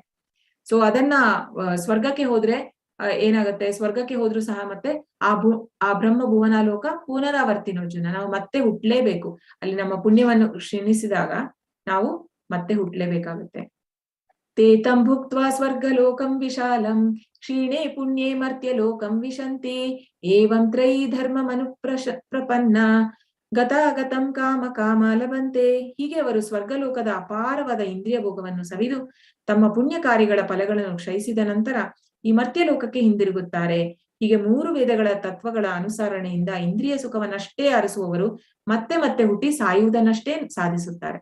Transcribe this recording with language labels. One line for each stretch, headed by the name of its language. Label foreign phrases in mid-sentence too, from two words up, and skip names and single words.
Kannada: ಸೊ ಅದನ್ನ ಸ್ವರ್ಗಕ್ಕೆ ಹೋದ್ರೆ ಏನಾಗುತ್ತೆ, ಸ್ವರ್ಗಕ್ಕೆ ಹೋದ್ರು ಸಹ ಮತ್ತೆ ಆ
Sanskrit: ಬ್ರಹ್ಮ ಭುವನಾಲೋಕ ಪುನರಾವರ್ತಿನೋರ್ಜುನ,
Kannada: ನಾವು ಮತ್ತೆ ಹುಟ್ಲೇಬೇಕು. ಅಲ್ಲಿ ನಮ್ಮ ಪುಣ್ಯವನ್ನು ಕ್ಷೀಣಿಸಿದಾಗ ನಾವು ಮತ್ತೆ ಹುಟ್ಲೇಬೇಕಾಗುತ್ತೆ.
Sanskrit: ತೇತಂ ಭುಕ್ತ್ವಾ ಸ್ವರ್ಗಲೋಕಂ ವಿಶಾಲಂ ಕ್ಷೀಣೆ ಪುಣ್ಯೇ ಮರ್ತ್ಯ ಲೋಕಂ ವಿಶಂತಿ ಏವಂ ತ್ರಯೀ ಧರ್ಮಮನು ಪ್ರಪನ್ನ ಗತಾಗತಂ ಕಾಮ ಕಾಮ ಲಭಂತೆ.
Kannada: ಹೀಗೆ ಅವರು ಸ್ವರ್ಗಲೋಕದ ಅಪಾರವಾದ ಇಂದ್ರಿಯ ಭೋಗವನ್ನು ಸವಿದು ತಮ್ಮ ಪುಣ್ಯ ಕಾರ್ಯಗಳ ಫಲಗಳನ್ನು ಕ್ಷಯಿಸಿದ ನಂತರ ಈ ಮರ್ತ್ಯ ಲೋಕಕ್ಕೆ ಹಿಂದಿರುಗುತ್ತಾರೆ. ಹೀಗೆ 3 ವೇದಗಳ ತತ್ವಗಳ ಅನುಸರಣೆಯಿಂದ ಇಂದ್ರಿಯ ಸುಖವನ್ನಷ್ಟೇ ಅರಸುವವರು ಮತ್ತೆ ಮತ್ತೆ ಹುಟ್ಟಿ ಸಾಯುವುದನ್ನಷ್ಟೇ ಸಾಧಿಸುತ್ತಾರೆ.